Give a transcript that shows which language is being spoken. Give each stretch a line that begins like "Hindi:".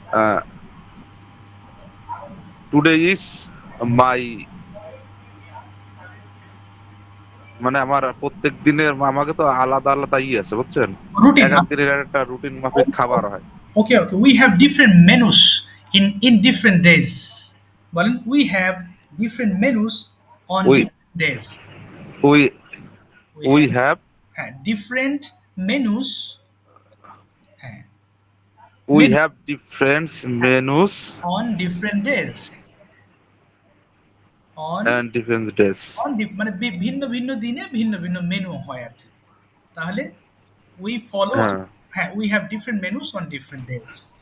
Bangla: uh,
English: today is my
Bangla: মানে আমার প্রত্যেক দিনের আমাকে তো আলাদা আলাদা আছে বুঝছেন,
English: Routine.
Bangla: এক এক দিনের একটা রুটিন মাফিক খাবার হয়।
English: Okay. Okay. We have different menus in different days. Well, we have different menus on We different days. we we have have different menus. we Menu have different menus on different days. On and different days.
Bangla: মানে ভিন্ন ভিন্ন দিনে ভিন্ন ভিন্ন menu হয় আর কি।
English: তাহলে we follow. হ্যাঁ, We have different menus on different days.